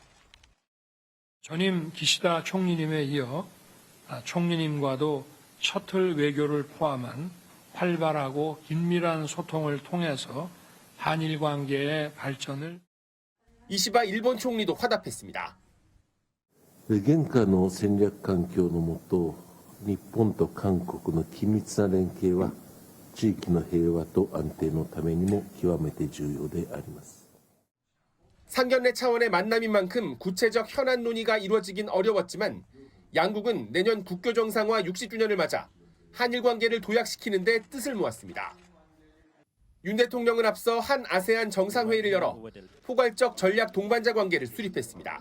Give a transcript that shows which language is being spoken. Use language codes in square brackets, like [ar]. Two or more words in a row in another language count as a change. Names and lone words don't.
[ko] 전임 기시다 총리님에 이어 총리님과도 셔틀 외교를 포함한 활발하고 긴밀한ソ통을 통해서 한일 관계의 발전을 이시바 일본 총리도 화답했습니다. [ja] 現下の戦略環境の下、日本と韓国の緊密な連携は地域の平和と安定のためにも極めて重要であります。 [ko] 상견례 차원의 만남인 만큼 구체적 현안 논의가 이루어지긴 어려웠지만 양국은 내년 국교 정상화 60주년을 맞아 한일 관계를 도약시키는 데 뜻을 모았습니다. 윤 대통령은 앞서 한 아세안 정상회의를 열어 포괄적 전략 동반자 관계를 수립했습니다.